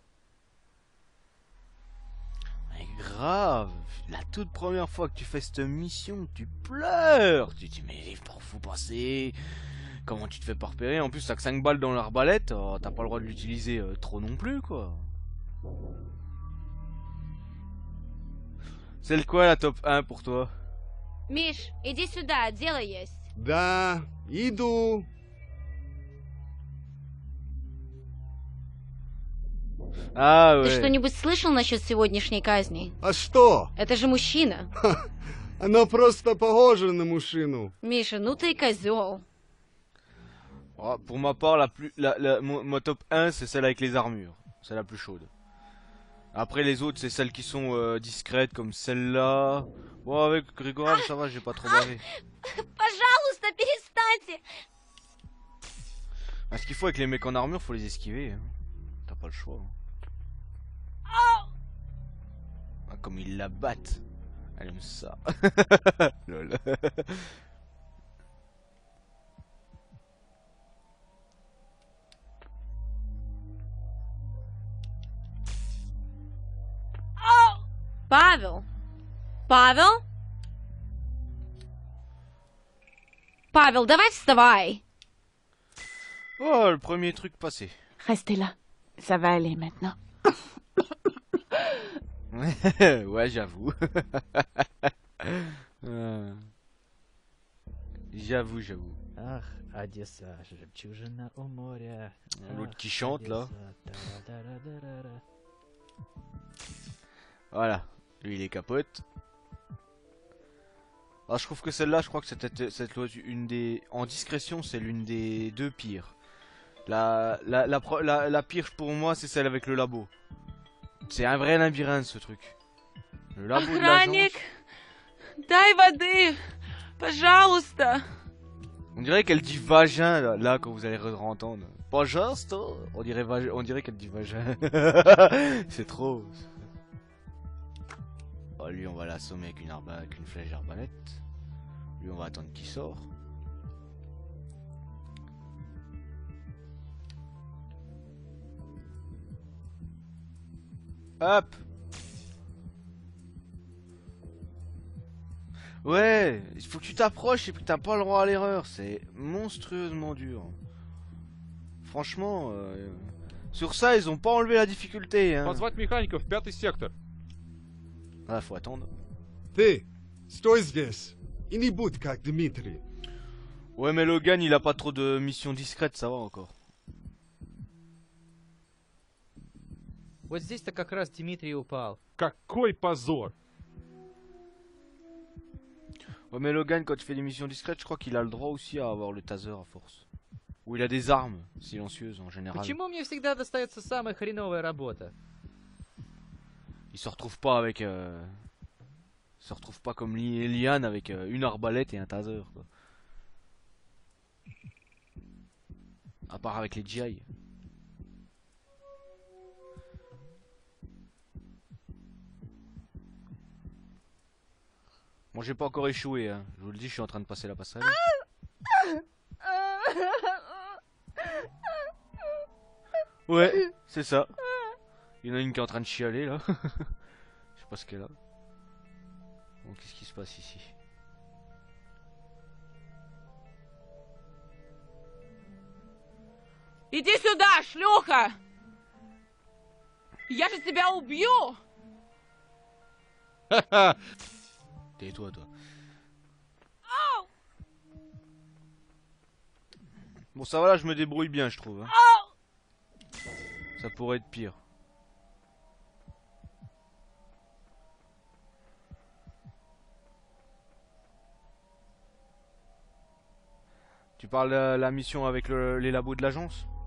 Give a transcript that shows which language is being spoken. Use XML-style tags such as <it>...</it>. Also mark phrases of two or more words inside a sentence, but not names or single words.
<fr>Mais grave, la toute première fois que tu fais cette mission, tu pleures. Tu te dis, mais par où faut passer? Comment tu te fais pas repérer? En plus, t'as que 5 balles dans l'arbalète, oh, t'as pas le droit de l'utiliser trop non plus, quoi. C'est le quoi la top 1 pour toi?</fr> <ru>Миш, иди сюда, делай есть. Да, иду.</ru> <fr>Ah</fr> <ru>Ты</ru> <fr>ouais.</fr> <ru>что-нибудь слышал насчет сегодняшней казни? А что? Это же мужчина. Она просто похожа на мужчину. Миша, ну ты и козел.</ru> <fr>Oh, pour ma part, mon top 1, c'est celle avec les armures. C'est la plus chaude. Après, les autres, c'est celles qui sont discrètes, comme celle-là. Bon, avec Grégoire, ça va, j'ai pas trop bavé.</fr> <ru>Пожалуйста, перестаньте.</ru> <fr>Ah, ce qu'il faut avec les mecs en armure, faut les esquiver. Hein. T'as pas le choix. Hein. Ah, comme ils la battent. Elle aime ça. Lol.</fr> <ru>Павел? Павел? Павел, давай вставай.</ru> <fr>Oh, le premier truc passé. Restez là. Ça va aller maintenant. Ouais, j'avoue. J'avoue.</fr> <ru>Ах, Одесса, жемчужина у моря.</ru> <fr>L'autre qui chante là. Та-ра-ра-ра-ра-ра. Voilà, lui il est capote. Alors je trouve que celle-là, je crois que cette loi une des en discrétion, c'est l'une des deux pires. La pire pour moi, c'est celle avec le labo. C'est un vrai labyrinthe ce truc. Le labo de l'agence.</fr> <ru>дай воды, пожалуйста.</ru> <fr>On dirait qu'elle dit vagin là quand vous allez entendre. Pajasta, on dirait qu'elle dit vagin. C'est trop. Oh, lui on va l'assommer avec avec une flèche d'arbalète. Lui on va attendre qu'il sort. Hop. Ouais, il faut que tu t'approches et puis t'as pas le droit à l'erreur. C'est monstrueusement dur. Franchement, sur ça ils ont pas enlevé la difficulté. Hein.</fr> <ru>Позвать механиков в 5-й сектор.</ru> <fr>Ah, faut attendre.</fr> <ru>Ты, стой здесь. И не будь как Дмитрий.</ru> <fr>Ouais, mais Logan il a pas trop de missions discrètes, ça va encore.</fr> <ru>Вот здесь-то как раз Дмитрий упал. Какой позор!</ru> <fr>Ouais, mais Logan, quand il fait des missions discrètes, je crois qu'il a le droit aussi à avoir le taser à force. Ou il a des armes silencieuses en général.</fr> <ru>Почему мне всегда достается самая хреновая работа?</ru> <fr>Il se retrouve pas avec. Il se retrouve pas comme Liane avec une arbalète et un taser, quoi. À part avec les GI. Bon, j'ai pas encore échoué, hein. Je vous le dis, je suis en train de passer la passerelle. Ouais, c'est ça. Il y en a une qui est en train de chialer là. Je sais pas ce qu'elle a. Bon, qu'est-ce qui se passe ici?</fr> <ru>Иди сюда, шлюха! Я же тебя убью!</ru> <fr>Tais-toi, toi. Bon, ça va là, je me débrouille bien, je trouve. Hein. Ça pourrait être pire. Tu parles de la mission avec les labos de l'agence?</fr>